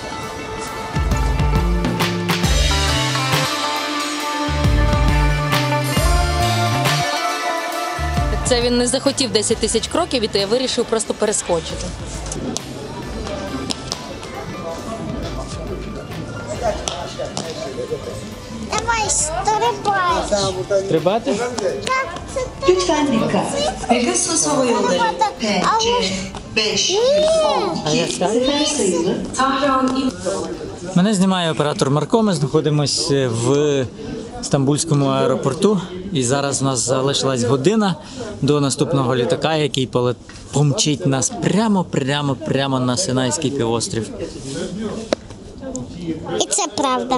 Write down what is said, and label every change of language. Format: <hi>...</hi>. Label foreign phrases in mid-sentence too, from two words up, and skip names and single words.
<uk>Це він не захотів 10 тисяч кроків, і то я вирішив просто перескочити. Давай, стрибай. Стрибати? Так, це</uk> <tr>Lütfen dikkat. Pegasus Hava Yolları PC5 sefer sayılı Tahran</tr> <uk>Мене знімає оператор Марко. Ми знаходимося в Стамбульському аеропорту. І зараз у нас залишилась година до наступного літака, який помчить нас прямо на Синайський півострів. І це правда.</uk>